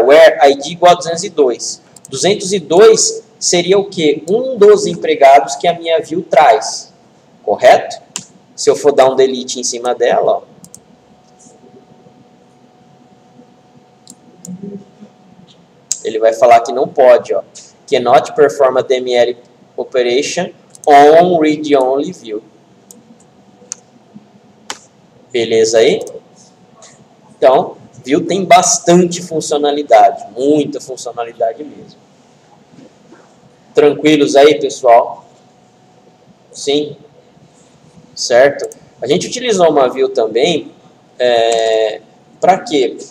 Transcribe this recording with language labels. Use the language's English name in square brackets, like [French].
[Portuguese] Where ID igual a 202. 202 seria o quê? Um dos empregados que a minha view traz. Correto? Se eu for dar um delete em cima dela, ó. Ele vai falar que não pode, ó. [English] Cannot perform a DML operation on read-only view. [Portuguese] Beleza aí? Então, view tem bastante funcionalidade, muita funcionalidade mesmo. Tranquilos aí, pessoal? Sim? Certo? A gente utilizou uma view também, para quê?